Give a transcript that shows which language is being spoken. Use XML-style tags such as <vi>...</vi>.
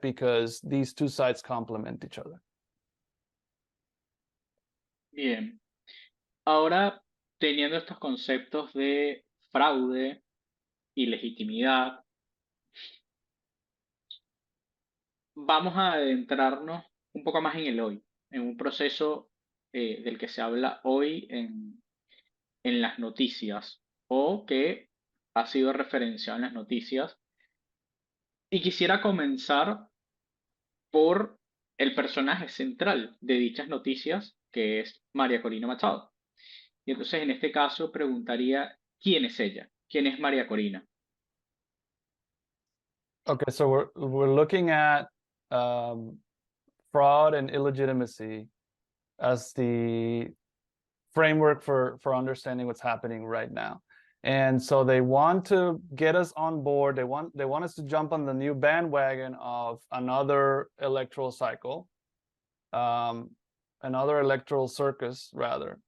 <en>Because these two sides complement each other.</en> <es>Bien. Ahora, teniendo estos conceptos de fraude y legitimidad, vamos a adentrarnos un poco más en el hoy, en un proceso del que se habla hoy en las noticias, o que ha sido referenciado en las noticias. Y quisiera comenzar por el personaje central de dichas noticias, que es María Corina Machado. Y entonces en este caso preguntaría, ¿quién es ella? ¿Quién es María Corina?</es> <en>Okay, so we're looking at fraud and illegitimacy as the framework for understanding what's happening right now. And so they want to get us on board. They want us to jump on the new bandwagon of another electoral cycle, another electoral circus, rather.</en>